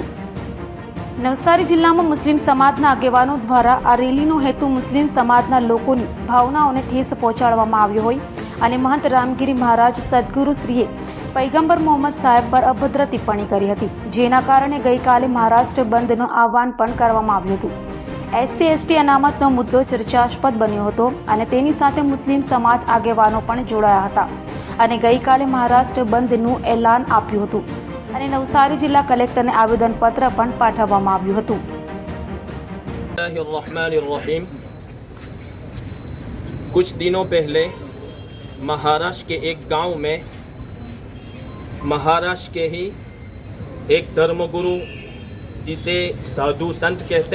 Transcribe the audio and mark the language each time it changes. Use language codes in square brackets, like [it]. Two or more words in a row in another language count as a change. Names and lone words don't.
[gu] નવસારી જિલ્લામાં મુસ્લિમ સમાજના આગેવાનો દ્વારા આ રેલીનો હેતુ મુસ્લિમ સમાજના લોકોની ભાવનાઓને ઠેસ પહોંચાડવામાં આવ્યો હોય અને મહંત રામગીરી મહારાજ સદગુરુશ્રીએ પૈગંબર મોહમ્મદ સાહેબ પર અભદ્ર ટિપ્પણી કરી હતી, જેના કારણે ગઈકાલે મહારાષ્ટ્ર બંધનું આહવાન પણ કરવામાં આવ્યું હતું। SC/ST અનામતનો મુદ્દો ચર્ચાસ્પદ બન્યો હતો અને તેની સાથે મુસ્લિમ સમાજ આગેવાનો પણ જોડાયા હતા અને ગઈકાલે મહારાષ્ટ્ર બંધનું એલાન આપ્યું હતું અને નવસારી જિલ્લા કલેક્ટરને આવેદનપત્ર પણ પાઠવવામાં આવ્યું હતું। [hi] कुछ दिनों पहले महाराष्ट्र के एक गांव में महाराष्ट्र के ही एक धर्मगुरु जिसे साधु संत कहते